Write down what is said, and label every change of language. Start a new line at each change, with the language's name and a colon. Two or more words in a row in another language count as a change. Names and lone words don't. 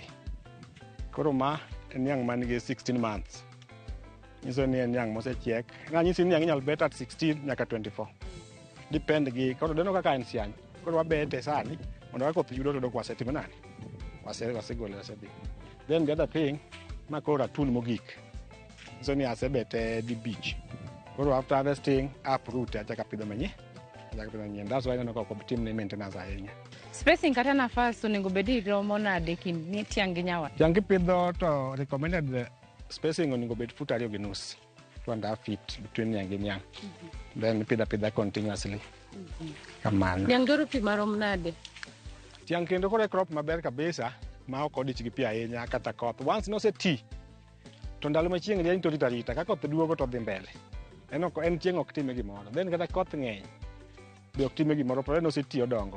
Luo (Kenya and Tanzania): Koro ma en niang' man gi 16 months. Nyiso ni en niang' mosechiek. Nyisi niang' inyalo bet at 16 nyaka 24. Depend gi, koro deno kaka en siany. Koro wabete sani, mondo ka koth yudo to dok wasetimo nani. Wasegole wasedhi.
English: Then the other thing,
Luo (Kenya and Tanzania): ma koro atun mogik. Nyiso ni asebete di beach.
English: Koro after harvesting, uproot,
Luo (Kenya and Tanzania): achaka pidho manyien.
English: That's why I don't team maintenance ahinya.
Luo (Kenya and Tanzania): Spacing kata nafas onego bedi romo nade kind ni tiang' gi nyawadgi? Tiang' kipidho to
English: recommended spacing
Luo (Kenya and Tanzania): onego bed
English: foot 2.5 feet between
Luo (Kenya and Tanzania): niang' gi niang'.
English: Then pidha continuously.
Luo (Kenya and Tanzania): Kamano. Niang' dwaro pi marom nade? Tiang' kendo kore crop maber kabisa ma ok odich gi pi ahinya kata koth. Once nose ti to ndalo ma chieng' rieny to rita ka koth duogo to dhi mbele. En chieng' ok time gimoro. Then kata koth ng'eny be ok time gimoro, pero noseti odongo.